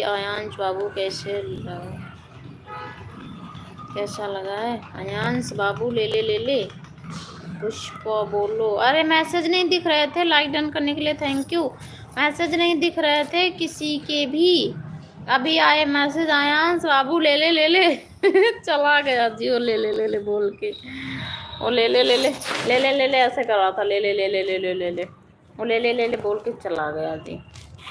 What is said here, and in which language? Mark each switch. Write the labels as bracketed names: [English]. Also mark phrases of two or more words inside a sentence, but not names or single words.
[Hindi] आयांश बाबू कैसा लगा है? आयांश बाबू ले ले ले ले। पुष्पा बोलो। अरे मैसेज नहीं दिख रहे थे, लाइक डन करने के लिए [English] thank you. [Hindi] मैसेज नहीं दिख रहे थे किसी के भी। अभी आए मैसेज, आयांश बाबू ले ले ले ले। चला गया जी वो ले ले ले ले बोल के। वो ले ले ले ले ले ले ले ले ऐसे कर रहा था, ले ले ले ले ले ले ले ले। वो ले ले ले ले बोल के चला गया जी।